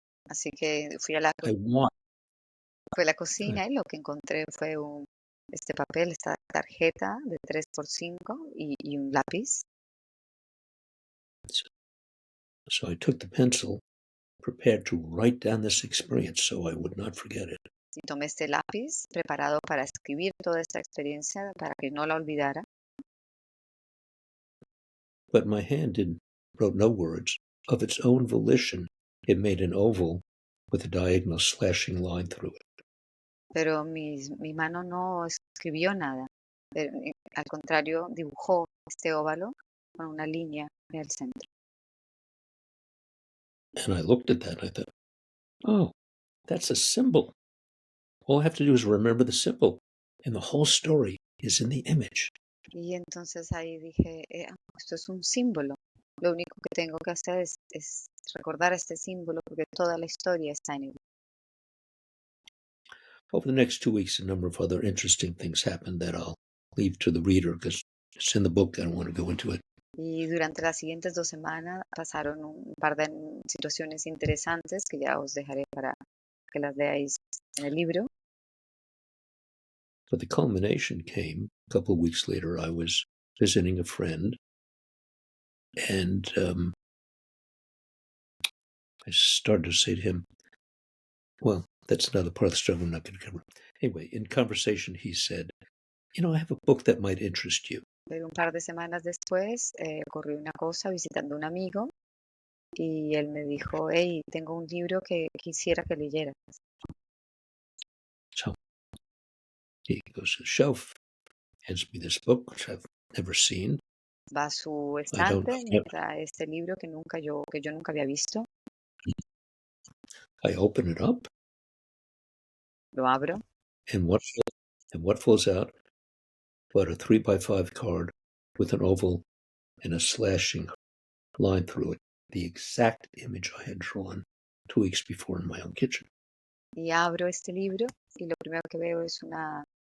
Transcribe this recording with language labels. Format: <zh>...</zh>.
<es>Así que fui a la cocina y lo que encontré fue este papel, esta tarjeta de 3x5 y un lápiz.</es> <en>So I took the pencil, prepared to write down this experience so I would not forget it.</en> <es>Y tomé este lápiz preparado para escribir toda esta experiencia para que no la olvidara.</es> <en>But my hand wrote no words. Of its own volition, it made an oval with a diagonal slashing line through it.</en> <es>Pero mi mano no escribió nada. Al contrario, dibujó este óvalo con una línea en el centro.</es> <en>And I looked at that and I thought, oh, that's a symbol. All I have to do is remember the symbol, and the whole story is in the image.</en> <es>Y entonces ahí dije, esto es un símbolo. Lo único que tengo que hacer es recordar este símbolo porque toda la historia está en él.</es> <en>Over the next 2 weeks, a number of other interesting things happened that I'll leave to the reader because it's in the book. I don't want to go into it.</en> <es>Y durante las siguientes 2 semanas pasaron un par de situaciones interesantes que ya os dejaré para que las leáis en el libro.</es> <en>But the culmination came a couple of weeks later. I was visiting a friend, and I started to say to him, well, that's another part of the story I'm not going to cover. Anyway, in conversation, he said, I have a book that might interest you.</en> <es>Pero un par de semanas después ocurrió una cosa visitando a un amigo y él me dijo, hey, tengo un libro que quisiera que leyeras.</es> <en>So he goes to the shelf, hands me this book, which I've never seen.</en> <es>Va a su estante, me trae este libro que yo nunca había visto.</es> <en>I open it up.</en> <es>Lo abro.</es> <en>And what falls out but a 3x5 card with an oval and a slashing line through it, the exact image I had drawn 2 weeks before in my own kitchen.</en> <es>Y abro este libro y lo primero que veo es una</es>